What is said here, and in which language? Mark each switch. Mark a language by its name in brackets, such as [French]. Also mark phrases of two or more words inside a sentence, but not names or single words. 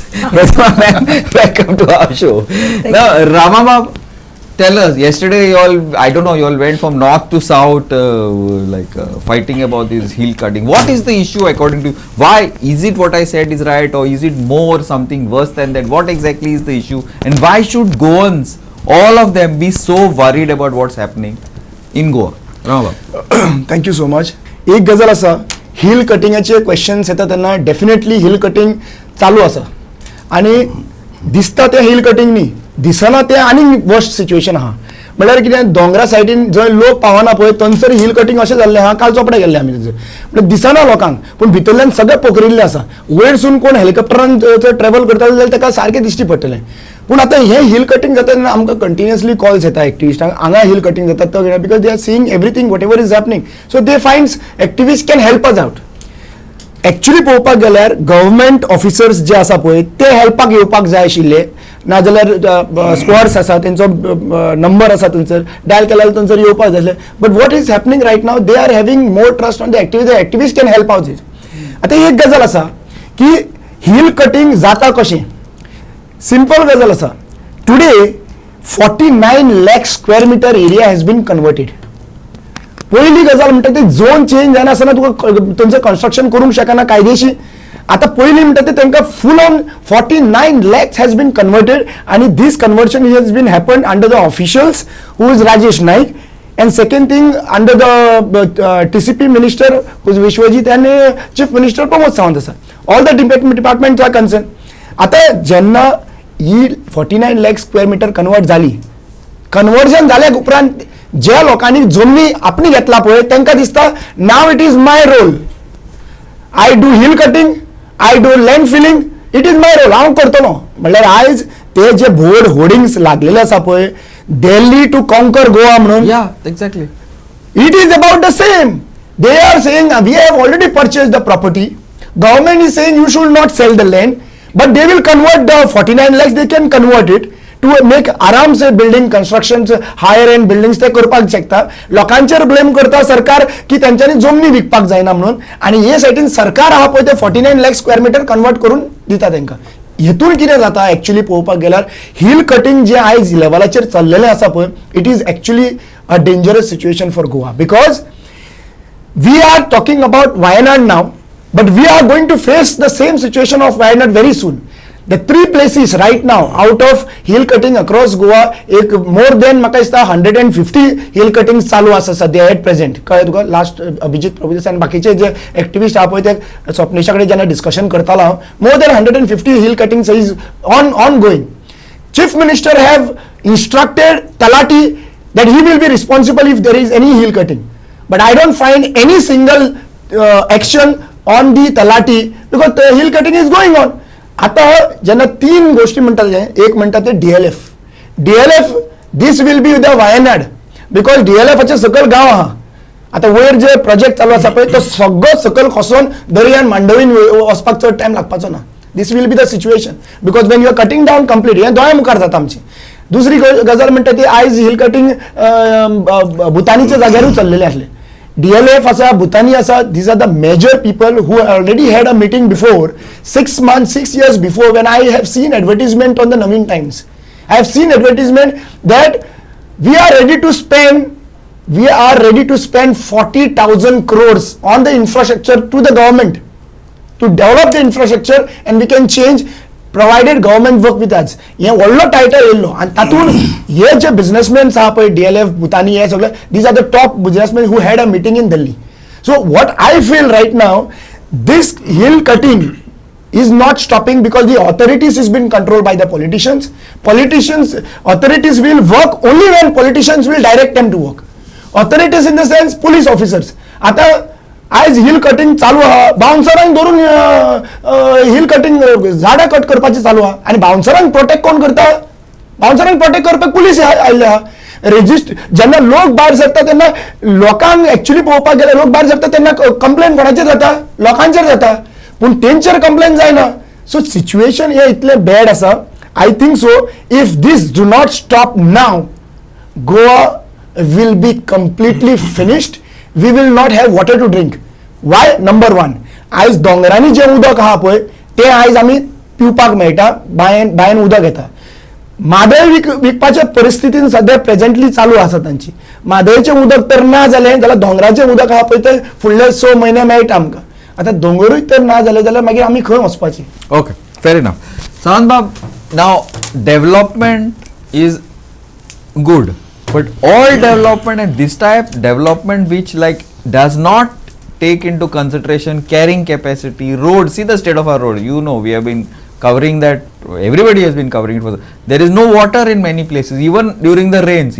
[English] Pratima ma'am, welcome to our show. Now, Rama Bab, tell us, yesterday you all went from north to south fighting about this hill cutting. What is the issue according to you? Why? Is it what I said is right, or is it more something worse than that? What exactly is the issue? And why should Goans, all of them, be so worried about what's happening in Goa? Rama Bab. Thank you so much. [Konkani] एक गजाल आसा, [English] hill cutting questions [Konkani] येता तेन्ना [English] definitely hill cutting [Konkani] चालू आसा, आनी दिसता ते [English] hill cutting [Konkani] न्ही, दिसना ते आनी [English] worst situation [Konkani] आहा. म्हळ्यार कितें, दोंगरा सायडीन जंय लोक पावना पळय थंयसर [English] hill cutting [Konkani] अशें जाल्लें आहा. काल चोपडे गेल्ले आमी थंयसर, म्हणजे दिसना लोकांक, पूण भितरल्यान सगळें पोखरिल्लें आसा. वयरसून कोण हेलिकॉप्टरान ट्रॅव्हल करता जाल्यार ताका सारकें दिश्टी पडटलें. पूण आतां हें [English] hill cutting [Konkani] जाता तेन्ना आमकां [English] continuously calls [Konkani] येता एक्टिविस्टांक, हांगा [English] hill cutting [Konkani] जाता तो [English] because they are seeing everything what ever is happening. So they finds activist can help us out. [Konkani] एक्चुअली पळोवपाक गेल्यार [English] government officers [Konkani] जे आसा पळय ते हेल्पाक येवपाक जाय आशिल्ले, नाजाल्यार स्क्वॉड्स आसा तेंचो नंबर आसा थंयसर डायल केल्यार थंयसर येवपाक जाय. [English] But what is happening right now, they are having more trust on the activist. The activist can help out. [Konkani] आतां एक गजाल आसा की [English] hill cutting [Konkani] जाता कशें, सिंपल गजाल आसा. [English] टुडे 49 lakh square meter area has been converted. [Konkani] पहिली गजाल म्हणटा ती [English] zone change [Konkani] जायना आसतना तुका थंयचं कन्स्ट्रक्शन करूंक शकना कायदेशीर. आता पहिली म्हणटा ते तांकां [English] full on 49 lakhs has been converted and this conversion has been happened under the officials who is Rajesh Naik, and second thing under the TCP minister who is Vishwajit and chief minister Pramod Sawant आसा. All the departments are concerned. [Konkani] आता जेन्ना ही [English] 49 lakh square meter [Konkani] कन्वर्ट जाली, कन्वर्जन जाल्या उपरांत ज्या लोकांनी जमनी आपणी घेतला पळय तांकां दिसता नाव [English] It is my role, I do hill cutting, I do land filling, it is my role, [Konkani] हांव करतलो. म्हणल्यार आयज ते जे [English] board hoardings [Konkani] लागलेले आसा पळय [English] Delhi to conquer Goa [Konkani] म्हणून, [English] Yeah, exactly. it is about the same. They are saying we have already purchased the property, government is saying you should not sell the land, but they will convert the 49 lakhs, they can convert it to make [Hindi] आराम से [English] building construction higher end buildings [Konkani] ते करपाक शकता. लोकांचेर ब्लेम करता सरकार की त्यांच्यानी जमनी विकपाक जायना म्हणून, आणि हे सायडीन सरकार आहा पळय ते 49 लाख [English] square meter [Konkani] कन्वर्ट करून दिता तांकां. हेतून कितें जाता एक्चुअली पळोवपाक गेल्यार [English] hill cutting [Konkani] जे आयज लेवलाचेर चल्लेलें आसा पळय [English] It is actually a dangerous situation for Goa, बिकॉज we are talking about Wayanad now, but we are going to face the same situation of Wayanad very soon. The three places right now out of hill cutting across Goa, एक more than [Konkani] म्हाका दिसता [English] 150 hill cuttings [Konkani] चालू आसा सध्या [English] at present. [Konkani] कळ्ळें तुका? लास्ट अभिजित प्रभुदेसाय आनी बाकीचे जे एक्टिविस्ट आहा पळय ते स्वप्नेशा कडेन जेन्ना डिस्कशन करतालो हांव, [English] more than 150 hill cuttings is on going. Chief Minister have instructed Talati that he will be responsible if there is any hill cutting. But I don't find any single action on the Talati because the hill cutting is going on. [Konkani] आता जेन्ना तीन गोष्टी म्हणटात, एक म्हणटा ते [English] DLF this will be the Wayanad [Konkani] because DLFचे सकल गांव आहा. आता वयर जे प्रोजेक्ट चालू आसा पळय तो सगळो सकल खसून दर्यान मांडवीन वचपाक चड टायम लागपाचो ना. [English] This will be the situation because when you are cutting down complete [Konkani] हे दोळ्या मुखार जाता आमची. दुसरी गजाल म्हणटा ती आयज [English] hill cutting [Konkani] भुतानीच्या जाग्यारूच चल्लेले आसले. DLF आसा, भुतानी आसा, [English] these are the major people who already had a meeting before 6 years before when I have seen advertisement on the Navin Times. I have seen advertisement that we are ready to spend 40,000 crores on the infrastructure to the government to develop the infrastructure and we can change provided government work with us. [Konkani] हे व्हडलो टायटल येयल्लो आनी तातून हे जे बिझनेसमॅन्स आहा पळय DLF भुतानी हे सगळे [English] these are the top businessman who had a meeting in Delhi. So what I feel right now this hill cutting is not stopping because the authorities is being controlled by the politicians. Authorities will work only when politicians will direct them to work. Authorities in the sense police officers. [Konkani] आता आज [English] hill cutting [Konkani] चालू आहा, बाउन्सरांक धरून [English] hill cutting [Konkani] झाडां कट करपाचें चालू आहा आनी बाउन्सरांक प्रोटेक्ट कोण करता? बाउन्सरांक प्रोटेक्ट करपाक पुलीस आयिल्ले आहा. जेन्ना लोक भायर सरता तेन्ना लोकांक एक्चुअली पळोवपाक गेल्यार लोक भायर सरता तेन्ना कंप्लेन कोणाचेर जाता? लोकांचेर जाता, पूण तेंचेर कंप्लेन जायना. [English] so situation [Konkani] हे इतले बॅड आसा. [English] I think so if these do not stop now Goa will be completely finished. We will not have water to drink. वाय? [Konkani] नंबर वन, आयज दोंगरांनी जे उदक आहा पळय ते आयज आमी पिवपाक मेळटा, बायन उदक येता. म्हादय विकपाच्या परिस्थितीन सध्या प्रेझेंटली चालू आसा तांची. म्हादयचें उदक तर ना जालें जाल्यार दोंगराचें उदक आहा पळय ते फुडले 6 म्हयने मेळटा आमकां. आता दोंगरूय तर ना जाले जाल्यार मागीर आमी खंय वचपाची? [English] Okay, fair enough. Sanbab, now development is good, but all development and this type development which like does not take into consideration carrying capacity, road. See the state of our road. You know, we have been covering that. Everybody has been covering it for there is no water in many places, even during the rains.